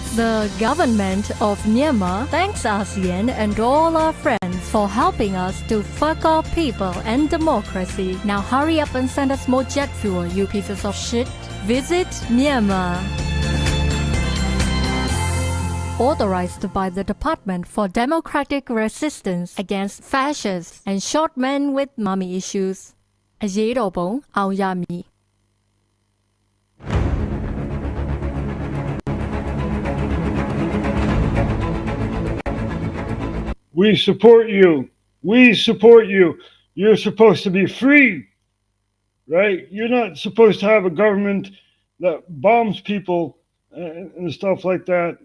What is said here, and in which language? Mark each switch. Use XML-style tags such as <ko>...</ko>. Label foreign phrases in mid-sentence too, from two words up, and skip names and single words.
<en>The government of Myanmar thanks ASEAN and all our friends for helping us to fuck our people and democracy. Now hurry up and send us more jet fuel, you pieces of shit. Visit Myanmar. Authorized by the Department for Democratic Resistance Against Fascists and Short Men with Mommy Issues.</en> <my>အရေးတော်ပုံအောင်ရမည်</my> <en>We support you. We support you. You're supposed to be free, right? You're not supposed to have a government that bombs people and stuff like that.</en>